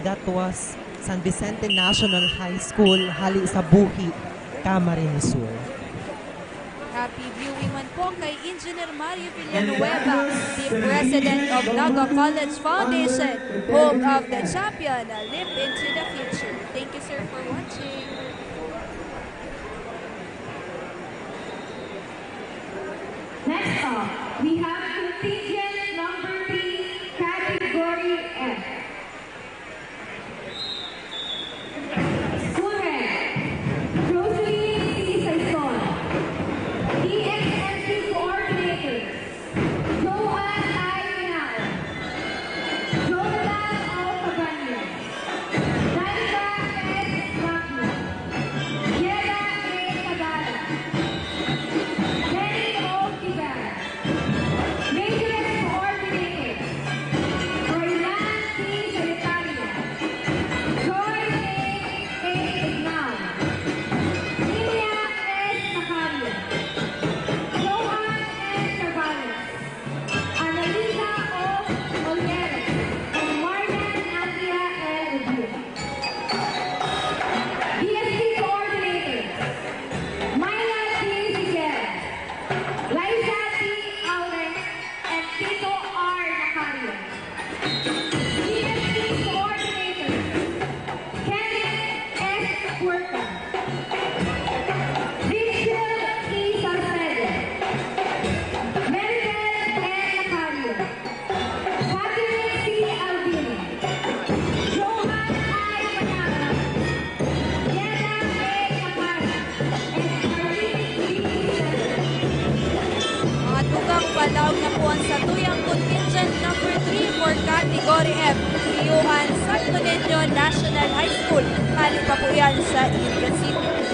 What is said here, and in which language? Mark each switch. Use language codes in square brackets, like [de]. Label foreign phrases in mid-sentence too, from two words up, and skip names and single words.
[en] was San Vicente National High School, [bik] hali sa [en] Buhi, Camarines Sur. Happy viewing [bik] man po kay Engineer Mario Villanueva, [en] the President of Naga College Foundation, home of the champion, a leap into the future. Thank you, sir, for watching. Next up, we have contingent number 3, category F. School rank, Rosalie C. Saison. DXMC coordinators, Joan I. Pinao, Jonathan O. Cabanyo, Danica S. Macno, Yeda A. Tagala, Lenny O. Kibar, Maintenance coordinators, Roylan C. Salitaria, Joy A. Ignal, Lilia S. Nakario, Johan N. Chavales, Annalisa O. Olieres, and Marian Andrea L. Rubio. DSC coordinators, Myla T. Figueres, Liza T. Auren, and Tito R. Nacario. DSC coordinators, Kenneth S. Puerta, Rachel E. Salcedo, Maribel N. Nacario, Catherine C. Albino, Johan I. Manara, Yeda A. Nakara, and Marlene B. [bik] Mga tugang palaw na po ang satuyang [en] contingent number 3 for category F, [bik] Iyuan Santo Niño National High School. Hali pa po yan sa Iligan City.